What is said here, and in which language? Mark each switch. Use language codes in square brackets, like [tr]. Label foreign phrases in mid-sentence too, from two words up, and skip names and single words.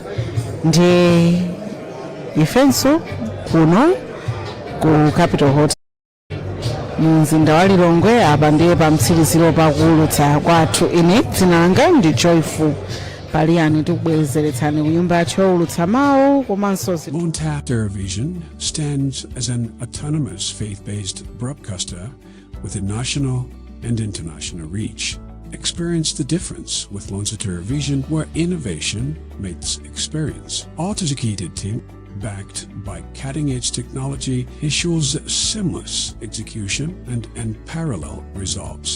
[ny] Ndiye ifenso kuno ku Capital Hotel mu mzinda wa Lilongwe apa ndiye pa mtsiriziro pakuulutsa kwathu. Ine dzina langa ndi Joyful Paliani tikubwezeretsani ku nyumba yathu youlutsa mawu komanso [en] Luntha Television stands as an autonomous faith-based broadcaster with a national and international reach. Experience the difference with Luntha Television, where innovation meets experience. Our dedicated team, backed by cutting-edge technology, ensures seamless execution and unparalleled results.